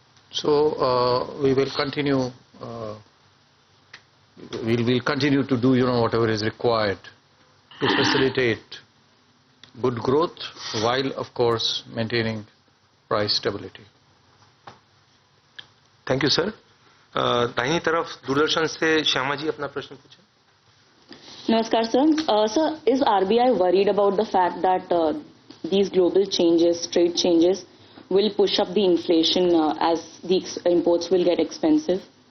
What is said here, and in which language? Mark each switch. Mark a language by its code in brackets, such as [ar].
[en] So we will continue. We'll continue to do whatever is required to facilitate good growth while, of course, maintaining price stability. Thank you, sir. [hi] दाहिनी तरफ दूरदर्शन से श्यामा जी अपना प्रश्न पूछें. [en] Namaskar, sir. Sir, is RBI worried about the fact that these global changes, trade changes, will push up the inflation as the imports will get expensive?